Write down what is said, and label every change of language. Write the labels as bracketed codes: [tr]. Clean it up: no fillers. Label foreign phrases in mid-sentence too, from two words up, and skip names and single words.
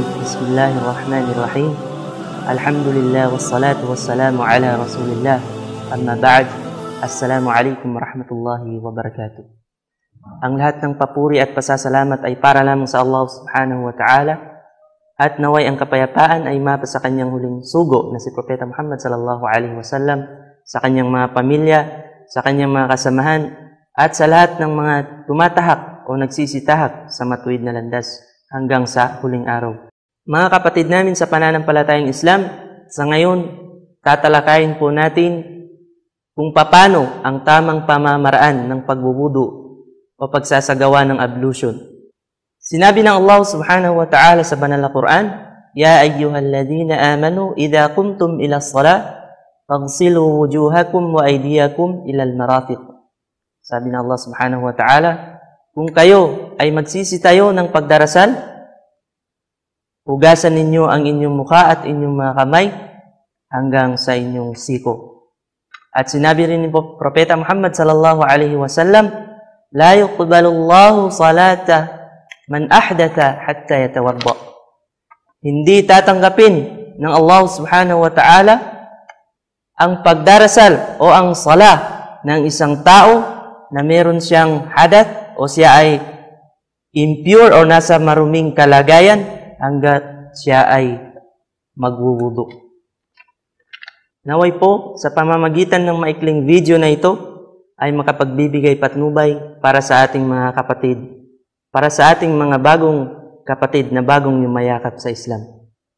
[ar] بسم الله الرحمن الرحيم. الحمد لله والصلاة والسلام على رسول الله. أما بعد. السلام عليكم ورحمة الله وبركاته. [tl] Ang lahat ng papuri at pasasalamat ay para lamang sa Allah [ar] سبحانه وتعالى, [tl] at naway ang kapayapaan ay mapa sa kanyang huling sugo na si Propeta Muhammad [ar] صلى الله عليه وسلم, [tl] sa kanyang mga pamilya, sa kanyang mga kasamahan, at sa lahat ng mga tumatahak o nagsisitahak sa matuwid na landas hanggang sa huling araw. Mga kapatid namin sa pananampalatayang Islam, sa ngayon, tatalakayin po natin kung paano ang tamang pamamaraan ng pagbubudu o pagsasagawa ng ablution. Sinabi ng Allah [ar] سبحانه وتعالى [tl] sa banal na Quran, [ar] يا أيها الذين آمنوا إذا قمتم إلى الصلاة فاغسلوا وجوهكم وأيديكم إلى المرافق. [tl] Sabi ng Allah [ar] سبحانه وتعالى, [tl] kung kayo ay magsisitayo ng pagdarasal, hugasan ninyo ang inyong mukha at inyong mga kamay hanggang sa inyong siko. At sinabi rin ni Propeta Muhammad [ar] صلى الله عليه وسلم, لا يقبل الله صلاة من أحدث حتى يتوضأ. [tl] Hindi tatanggapin ng Allah [ar] سبحانه وتعالى [tl] ang pagdarasal o ang salah ng isang tao na meron siyang hadath o siya ay impure o nasa maruming kalagayan hanggat siya ay magwuwudu. Naway po, sa pamamagitan ng maikling video na ito, ay makapagbibigay patnubay para sa ating mga kapatid, para sa ating mga bagong kapatid na bagong yumayakap sa Islam.